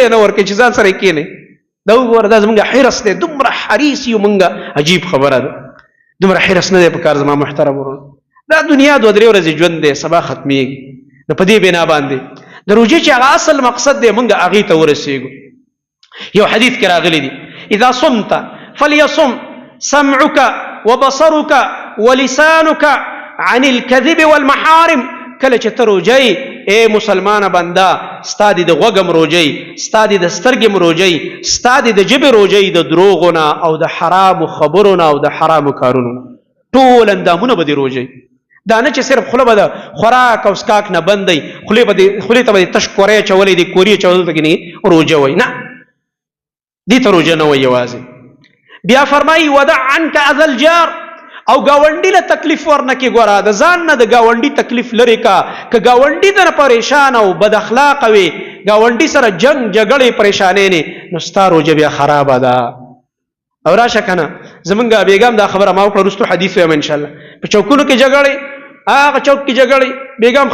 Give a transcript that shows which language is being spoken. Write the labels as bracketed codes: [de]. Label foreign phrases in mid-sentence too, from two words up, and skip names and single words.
[ps] یې نه ورکوي چې ځان سره یې کښېنئ دا وګوره دا زمونږ حرص دی دومره حریص یو مونږ عجیب خبره ده دومره حرص نه دی په کار زما محترم ورونه دا دنیا 2-3 ورځې ژوند دی سبا ختمیږي نو په دې بنا باندې د روژې چې هغه اصل مقصد دی مونږ هغې ته ورسېږو یو حدیث کې راغلی دی [ar] اذا صمت فليصم سمعك وبصرك ولسانك عن الكذب والمحارم [ps] کله چې ته روژئ اے مسلمانه بنده ستا دې د غوږم روژئ ستا دې د سترګې روژئ ستا دې د ژبې روژئ د دروغو نه او د حرامو خبرو نه او د حرامو کارونو نه ټول اندامونه به دې روژئ دا نه چې صرف خوله به د خوراک او سکاک نه بندئ خولې ته به دې تش کوری اچولی دې کوري اچول ته کې روژه وایي نه دې ته روژه نه وایي یوازې بیا فرمایي [ar] ودع عنک اذى الجار [ps] او ګاونډي له تکلیف ورنه کې ګوره د ځان نه د ګاونډي تکلیف لرې کا که ګاونډي درنه پریشان او بد اخلاقه وي ګاونډي سره جنګ جګړې پریشانې نه نو ستا روژه بیا خرابه ده او راشه که نه زمونږ بیګم دا خبره ما وکړه وروستو حدیث وایم انشاءالله په چوکونو کې جګړې هغه چوک کې جګړې بیګم